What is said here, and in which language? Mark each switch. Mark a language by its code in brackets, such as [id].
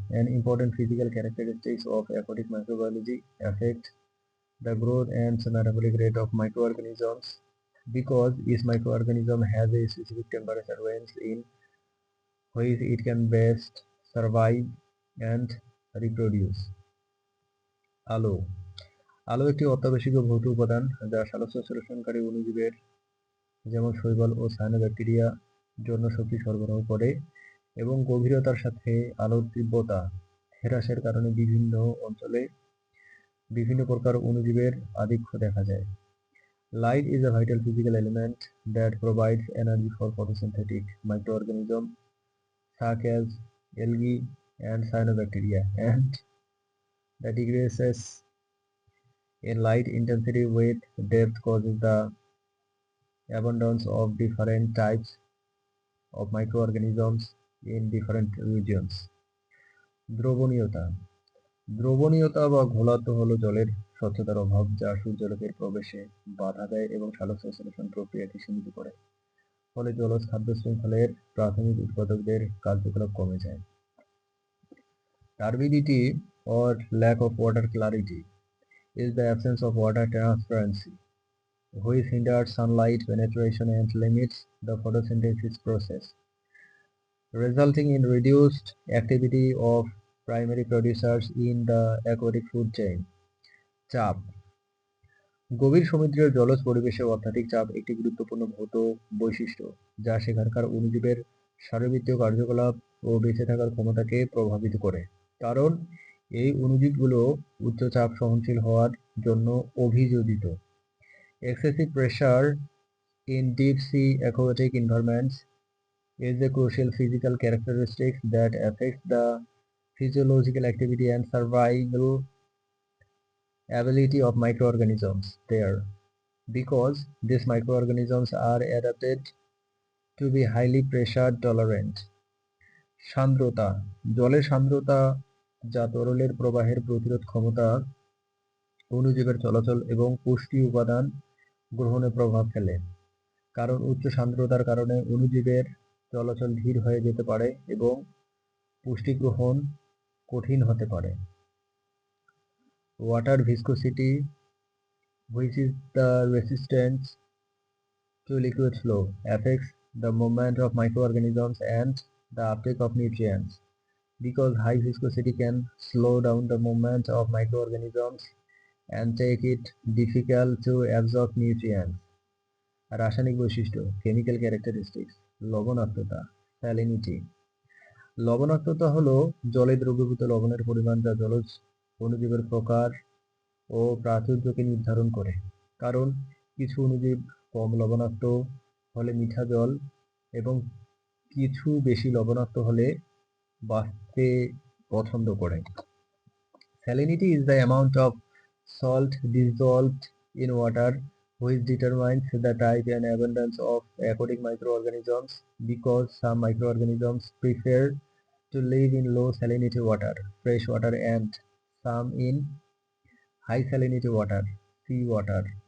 [en] An important physical characteristics of aquatic microbiology affect the growth and metabolic rate of microorganisms because each microorganism has a specific temperature range in which it can best survive and reproduce. [bn] আলো। আলো একটি অত্যাবশ্যক ভৌত উপাদান যা সালোকসংশ্লেষণকারী অণুজীবের যেমন শৈবাল ও সায়ানোব্যাকটেরিয়া জন্য শক্তি সরবরাহ করে এবং গভীরতার সাথে আলোর তীব্রতা হ্রাসের কারণে বিভিন্ন অঞ্চলে বিভিন্ন প্রকার অণুজীবের আধিক্য দেখা যায়। [en] Light is a vital physical element that provides energy for photosynthetic microorganisms such as algae and cyanobacteria, and the decreases in light intensity with depth causes the abundance of different types of microorganisms in different regions. [bn] দ্রবণীয়তা। দ্রবণীয়তা বা ঘোলাটে হলো জলের স্বচ্ছতার অভাব, যা সূর্যালোকের প্রবেশে বাধা দেয় এবং সালোকসংশ্লেষণ প্রক্রিয়াকে সীমিত করে। ফলে জলজ খাদ্য শৃঙ্খলের প্রাথমিক উৎপাদকদের কার্যকলাপ কমে যায়। [en] Turbidity or lack of water clarity is the absence of water transparency, which hinders sunlight penetration and limits the photosynthesis process, resulting in reduced activity of primary producers in the aquatic food chain. [bn] চাপ। গভীর সমুদ্রের জলজ পরিবেশে অত্যাধিক চাপ একটি গুরুত্বপূর্ণ ভৌত বৈশিষ্ট্য, যা সেখানকার অণুজীবের শারীরবৃত্তীয় কার্যকলাপ ও বেঁচে থাকার ক্ষমতাকে প্রভাবিত করে। কারণ এই অণুজীবগুলো উচ্চ চাপ সহনশীল হওয়ার জন্য অভিযোজিত। [en] Excessive pressure in deep sea aquatic environments is a crucial physical characteristic that affects the physiological activity and survival ability of microorganisms there, because these microorganisms are adapted to be highly pressure tolerant. [bn] সান্দ্রতা। জলের সান্দ্রতা, যা তরলের প্রবাহের প্রতিরোধ ক্ষমতা, অণুজীবের চলাচল এবং পুষ্টি উপাদান গ্রহণে প্রভাব ফেলে। কারণ উচ্চ সান্দ্রতার কারণে অণুজীবের চলাচল ধীর হয়ে যেতে পারে এবং পুষ্টি গ্রহণ কঠিন হতে পারে। [en] Water viscosity, which is the resistance to liquid flow, affects the movement of microorganisms and the uptake of nutrients. Because high viscosity can slow down the movement of microorganisms and take it difficult to absorb nutrients. [bn] রাসায়নিক বৈশিষ্ট্য, [en] chemical characteristics, [bn] লবণাক্ততা, salinity. লবণাক্ততা হলো জলে দ্রবীভূত লবণের পরিমাণ, যা জলজ অণুজীবের প্রকার ও প্রাচুর্যকে নির্ধারণ করে। কারণ কিছু অণুজীব কম লবণাক্ত হলে মিঠা জল এবং কিছু বেশি লবণাক্ত হলে বাঁচতে পছন্দ করে। [en] Salinity is the amount of salt dissolved in water, which determines the type and abundance of aquatic microorganisms, because some microorganisms prefer to live in low salinity water, fresh water, and some in high salinity water, sea water.